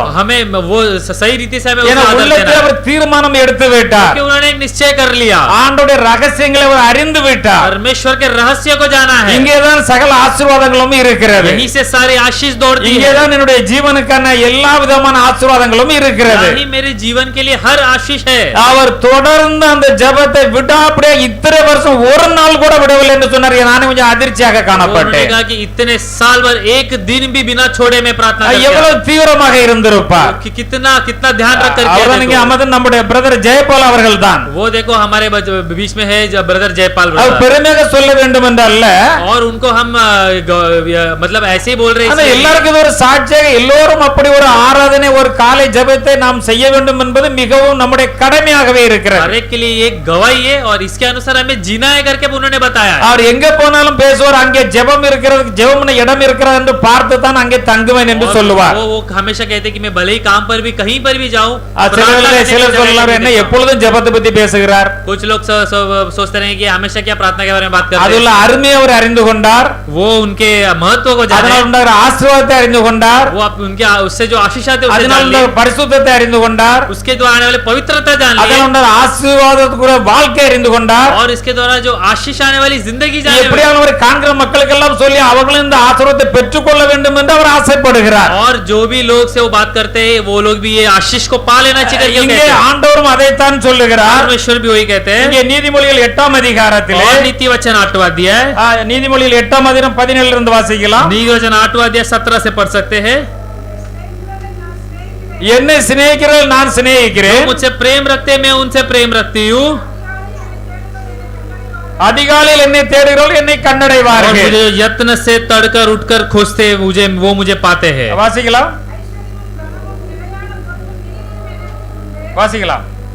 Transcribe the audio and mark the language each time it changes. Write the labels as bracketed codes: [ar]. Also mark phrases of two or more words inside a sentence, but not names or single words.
[hi] हमें वो सही रीति से हमें [ta] ஏன்னா [hi] उसका आदर [ta] உள்ளத்தில் [hi] देना है। [ta] அவர் தீர்மானம் எடுத்து விட்டார். [hi] क्योंकि उन्होंने एक निश्चय कर लिया, [ta] ஆண்டவருடைய ரகசியங்களை அவர் அறிந்து விட்டார். [hi] परमेश्वर के रहस्य को जाना है। [ta] இங்கேதான் சகல ஆசீர்வாதங்களும் இருக்கிறது. [hi] यहीं से सारी आशीष दौड़ती है। [ta] இங்கேதான் என்னுடைய ஜீவனுக்கான எல்லா விதமான ஆசீர்வாதங்களும் இருக்கிறது. [hi] यही मेरे जीवन के लिए हर आशीष है। [ta] அவர் தொடர்ந்து அந்த ஜெபத்தை விடாப்பிடியே இத்தனை வருஷம் ஒரு நாள் கூட விடவில்லை என்று சொன்னார். நானே கொஞ்சம் அதிர்ச்சியாக காணப்பட்டேன். [hi] कहा कि इतने साल भर एक दिन भी बिना छोड़े में प्रार्थना करता है। [ta] எவ்வளவு தீவிரமாக இருந்திருப்பார். [hi] कितना रख कर [ta] அவர் நீங்க அமது நம்முடைய பிரதர் ஜெயபால் அவர்கள் தான். [hi] वो देखो हमारे बीच में है ब्रदर जयपाल [ta] அவர் பெருமையாக சொல்ல வேண்டும் என்றல்ல, [hi] और उनको हम मतलब ऐसे ही बोल रहे [ta] ஆனா [hi] हैं। [ta] எல்லாருக்கும் இது ஒரு சாட்சியாக எல்லோரும் அப்படி ஒரு ஆராதனை ஒரு காலை ஜெபத்தை நாம் செய்ய வேண்டும் என்பது மிகவும் நம்முடைய கடமையாகவே இருக்கிறது. [hi] हर एक के लिए एक गवाही है और इसके अनुसार हमें जीना है करके उन्होंने बताया है। [ta] அவர் எங்க போனாலும் பேசுவார், அங்கே ஜெபம் இருக்கிறது, ஜெபம்ன இடம் இருக்கிறது என்று பார்த்து தான் அங்கே தங்குவேன் என்று சொல்லுவார். [hi] वो हमेशा कहते कि मैं भले ही काम पर भी कहीं पर भी जाऊं, [ta] சிலர் சொல்லலாம் என்ன எப்பொழுதும் ஜெபத்தை பத்தி பேசுகிறார். [hi] कुछ लोग सोचते रहे कि हमेशा क्या प्रार्थना के बारे में बात करते हैं। [ta] அதுல அருமையை அவர் அறிந்து கொண்டார். [hi] वो उनके महत्व को जाने, [ta] அதனால் உண்டாகிற ஆசீர்வாதத்தை அறிந்து கொண்டார். [hi] वो उनके उससे जो आशीष आते हैं उसे [ta] அதனால் [hi] जान ली, [ta] உண்டாகிற பரிசுத்தத்தை அறிந்து கொண்டார். [hi] उसके द्वारा आने वाली पवित्रता जान ली, [ta] அதனால் உண்டாகிற ஆசீர்வாதத்துக்குரிய வாழ்க்கை அறிந்து கொண்டார். [hi] और इसके द्वारा जो आशीष आने वाली जिंदगी जाने [ta] எப்படியான ஒரு காண்கிற மக்களுக்கு எல்லாம் சொல்லி அவங்களும் இந்த ஆசீர்வாதத்தை பெற்றுக்கொள்ள வேண்டும் என்று அவர் ஆசைப்படுகிறார். [hi] और जो भी लोग से वो बात करते हैं वो लोग भी ये आशीष को पा लेना चाहिए। [ta] இங்கே ஆண்டவரும் அதைத்தான் சொல்லுகிறார். [hi] परमेश्वर भी वही कहते हैं। [ta] இங்கே நீதிமொழிகள் 8ஆம் அதிகாரத்திலே [hi] और नीति वचन 8वां अध्याय, [ta] நீதிமொழிகள் 8ஆம் அதிகாரம் 17 இருந்து வாசிக்கலாம். [hi] नीति वचन 8वां अध्याय 17 से पढ़ सकते हैं। [ta] என்னை சிநேகிக்கிறவர்கள் நான் சிநேகிக்கிறேன், [hi] मुझसे प्रेम रखते मैं उनसे प्रेम रखती हूँ, [ta] அதிகாலையில் என்னை தேடுகிறவர்கள் என்னை [hi] और [ta] கண்டடைவார்கள். [hi] मुझे यत्न से तड़कर उठकर खोजते वो मुझे पाते हैं। [ta] வாசிக்கலாம் வாசிக்கலாம்.